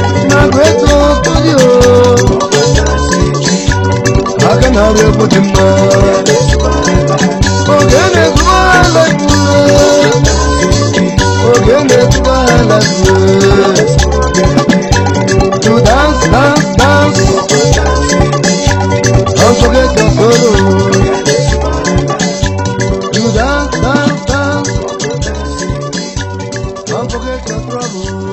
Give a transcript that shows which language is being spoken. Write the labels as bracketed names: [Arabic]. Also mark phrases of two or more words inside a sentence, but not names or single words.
[Igbo] Na Great Studio. Aka na-arụ egwu dị mma. Ogene gụọ ala igbo. Ogene gụọ ala igbo. [English] To dance, dance, dance. Don't forget your sorrow. To dance, dance, dance. Don't forget your trouble.